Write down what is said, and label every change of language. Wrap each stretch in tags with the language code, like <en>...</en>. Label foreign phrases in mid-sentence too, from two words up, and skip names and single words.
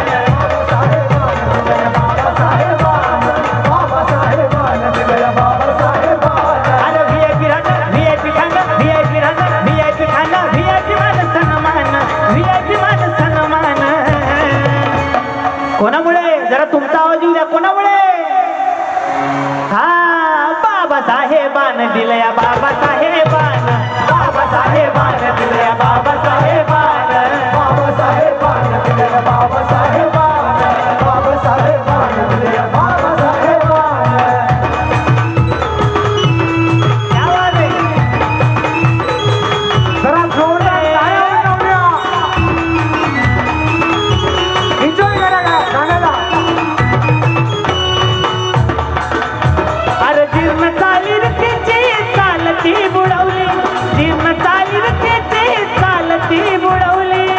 <mr>अरे VIP राहणं VIP खाणं VIP राहणं VIP खाणं VIP मान सन्मान, VIP मान सन्मान. कोणामुळे? जरा तुमचा आवाज येऊ द्या. कोणामुळे? हा बाबा साहेबान दिलया, बाबा साहेबान, बाबा साहेबान दिलया, बाबा साहेबान, बाबा साहेबान दिलया, बाबा साहेबान, बाबा साहेबान दिलया, बाबा साहेबान.</mr> <hi>क्या बात है.</hi> <mr>जरा जोरदार टाळ्या वाजवूया. एन्जॉय करा गाण्याला. अरे जीर्ण चालीर तिची चालती बुडवली, जीर्ण चालीर तिची चालती बुडवली.</mr>